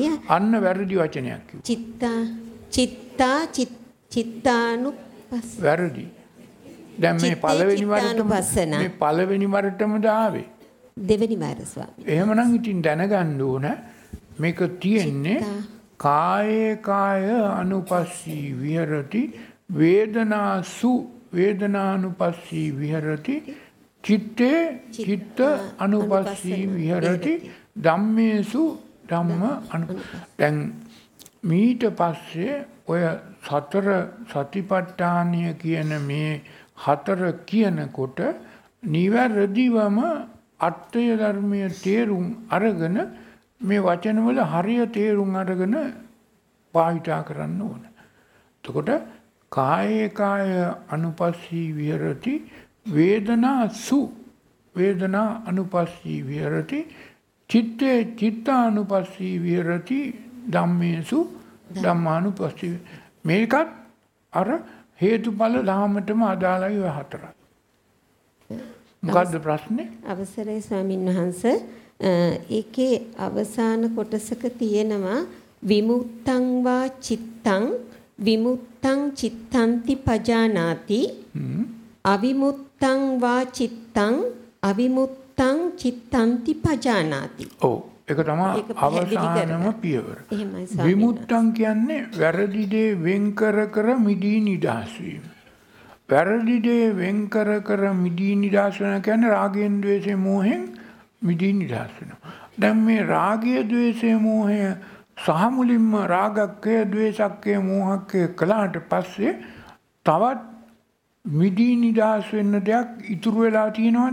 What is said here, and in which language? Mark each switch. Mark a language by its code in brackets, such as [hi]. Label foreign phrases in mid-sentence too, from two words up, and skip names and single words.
[si] අන්න වැරදි වචනයක් කිව්වා. චිත්තානුපස්ස වැරදි. දැන් මේ පළවෙනි වරටම දාවේ. දෙවෙනි වර ස්වාමී. එහෙමනම් ඉතින් දැනගන්න ඕන මේක තියෙන්නේ [pi] කායේ කාය අනුපස්සී විහෙරති වේදනාසු වේදනානුපස්සී විහෙරති චිත්තේ චිත්ත අනුපස්සී විහෙරති ධම්මේසු ධම්ම [si] දැන් මීට පස්සේ ඔය සතර සතිපට්ඨානය කියන මේ හතර කියනකොට නිවැරදිවම අර්ථය ධර්මයේ තේරුම් අරගෙන මේ වචනවල හරිය තේරුම් අරගෙන භාවිතා කරන්න ඕන. [pi] එතකොට කායේ කාය අනුපස්සී විහෙරති වේදනාසු වේදනා අනුපස්සී විහෙරති චිත්තේ චිත්තානුපස්සී විහෙරති ධම්මේසු ධම්මානුපස්සී. [si] මේකත් අර හේතුඵල ධාමතම අදාළයි ඔය හතරයි. මොකද්ද ප්‍රශ්නේ? අවසරයි ස්වාමින් වහන්සේ. ඒකේ අවසාන කොටසක තියෙනවා [pi] විමුක්තං වා චිත්තං විමුක්තං චිත්තන්ති පජානාති අවිමුක්තං වා චිත්තං අවිමුක්තං චිත්තන්ති පජානාති. [si] ඔව් ඒක තමයි අවසානම පියවර. විමුක්තං කියන්නේ වැරදි දේ වෙන් කර මිදී නිදහස් වීම. වැරදි දේ වෙන් කර මිදී නිදහස් වෙන කියන්නේ රාගයෙන් ද්වේෂයෙන් මෝහෙන් මිදී නිදහස් වෙනවා. දැන් මේ රාගය ද්වේෂය මෝහය සහ මුලින්ම රාගක්කය ද්වේෂක්කය මෝහක්කය කළාට පස්සේ තවත් මිදී නිදහස් වෙන්න දෙයක් ඉතුරු වෙලා තියෙනවද?